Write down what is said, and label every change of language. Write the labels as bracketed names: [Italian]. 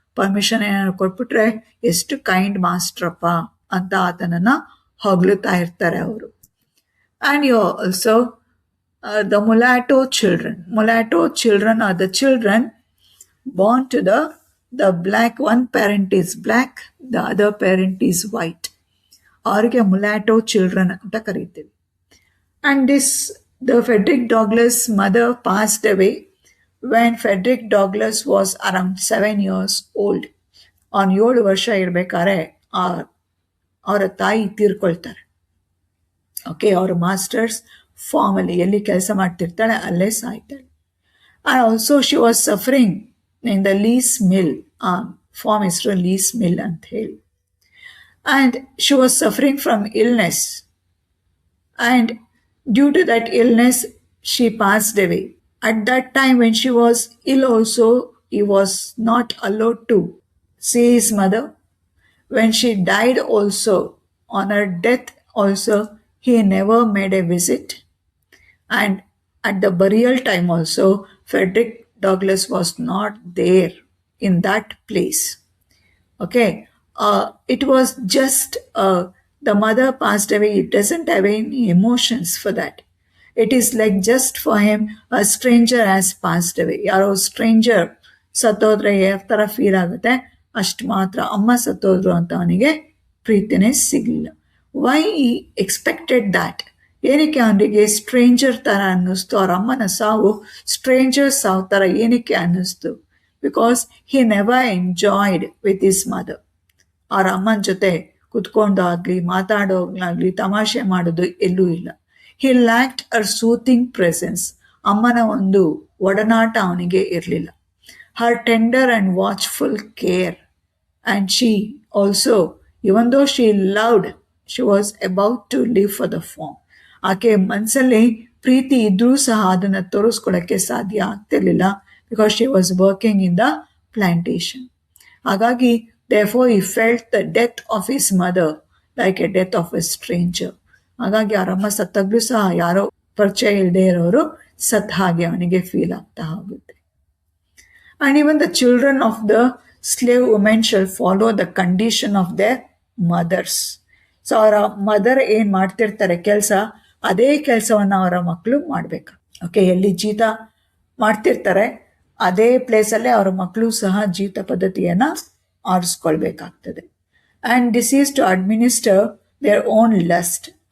[Kannada] Permission ಏನಾದ್ರು ಕೊಟ್ಬಿಟ್ರೆ ಎಷ್ಟು ಕೈಂಡ್ ಮಾಸ್ಟ್ರಪ್ಪ ಅಂತ ಆತನನ್ನು ಹೊಗಳುತ್ತಾ ಇರ್ತಾರೆ ಅವರು. [English] And you also the mulatto children. Mulatto children are the children born to the black. One parent is black, the other parent is white. [Kannada] ಅವ್ರಿಗೆ ಮುಲಾಟೋ ಚಿಲ್ಡ್ರನ್ ಅಂತ ಕರೀತೀವಿ. [English] And the Frederick Douglass mother passed away when Frederick Douglass was around 7 years old. [Kannada] ಅವನು 7 ವರ್ಷ ಇರಬೇಕಾದ್ರೆ ಅವರ ತಾಯಿ ತೀರ್ಕೊಳ್ತಾರೆ. Okay, ಅವ್ರ masters ಫಾರ್ಮಲ್ಲಿ ಎಲ್ಲಿ ಕೆಲಸ ಮಾಡ್ತಿರ್ತಾಳೆ ಅಲ್ಲೇ ಸಾಯ್ತಾಳೆ. [English] And also she was suffering in the Lee's Mill, [Kannada] form ಹೆಸರು ಲೀಸ್ ಮಿಲ್ ಅಂತ ಹೇಳಿ. [English] And she was suffering from illness. And due to that illness, she passed away. At that time when she was ill also, he was not allowed to see his mother. When she died also, on her death also, he never made a visit. And at the burial time also, Frederick Douglass was not there in that place. Okay, it was just the mother passed away. It doesn't have any emotions for that. It is like just for him, a stranger has passed away. [Kannada] ಯಾರೋ stranger ಸತ್ತೋದ್ರೆ ಯಾವ ಥರ feel ಆಗುತ್ತೆ ಅಷ್ಟು ಮಾತ್ರ. ಅಮ್ಮ ಸತ್ತೋದ್ರು ಅಂತ ಅವನಿಗೆ ಪ್ರೀತಿನೇ ಸಿಗಲಿಲ್ಲ. [English] Why expected that? [Kannada] ಏನಕ್ಕೆ ಅವನಿಗೆ ಸ್ಟ್ರೇಂಜರ್ ಥರ ಅನ್ನಿಸ್ತು? ಅವ್ರ ಅಮ್ಮನ ಸಾವು ಸ್ಟ್ರೇಂಜರ್ ಸಾವು ಥರ ಏನಕ್ಕೆ ಅನ್ನಿಸ್ತು? [English] Because he never enjoyed with his mother. [Kannada] ಅವ್ರ ಅಮ್ಮನ ಜೊತೆ ಕುತ್ಕೊಂಡಾಗಲಿ ಮಾತಾಡೋಗ್ಲಾಗಲಿ ತಮಾಷೆ ಮಾಡೋದು ಎಲ್ಲೂ ಇಲ್ಲ. [English] He lacked her soothing presence. [Kannada] ಅಮ್ಮನ ಒಂದು ಒಡನಾಟ ಅವನಿಗೆ ಇರಲಿಲ್ಲ. [English] Her tender and watchful care. And she also, even though she loved, she was about to live for the farm. [Kannada] ಆಕೆ ಮನಸ್ಸಲ್ಲಿ ಪ್ರೀತಿ ಇದ್ರೂ ಸಹ ಅದನ್ನು ತೋರಿಸ್ಕೊಳ್ಳೋಕ್ಕೆ ಸಾಧ್ಯ ಆಗ್ತಿರ್ಲಿಲ್ಲ, [English] Because she was working in the plantation. ಹಾಗಾಗಿ therefore he felt the death of his mother like a death of a stranger. [Kannada] ಹಾಗಾಗಿ ಅವರಮ್ಮ ಸತ್ತಾಗ್ಲೂ ಸಹ ಯಾರೋ ಪರಿಚಯ ಇಲ್ಲದೆ ಇರೋರು ಸತ್ ಹಾಗೆ ಅವನಿಗೆ ಫೀಲ್ ಆಗ್ತಾ ಹೋಗುತ್ತೆ. [English] And even the children of the slave women shall follow the condition of their mothers. [Kannada] So ಅವರ ಮದರ್ ಏನು ಮಾಡ್ತಿರ್ತಾರೆ ಕೆಲಸ, ಅದೇ ಕೆಲಸವನ್ನು ಅವರ ಮಕ್ಕಳು ಮಾಡಬೇಕು. ಓಕೆ, ಎಲ್ಲಿ ಜೀತ ಮಾಡ್ತಿರ್ತಾರೆ ಅದೇ ಪ್ಲೇಸಲ್ಲೇ ಅವರ ಮಕ್ಕಳು ಸಹ ಜೀತ ಪದ್ಧತಿಯನ್ನು ಆರಿಸ್ಕೊಳ್ಬೇಕಾಗ್ತದೆ. [English] And this is to administer their own lust.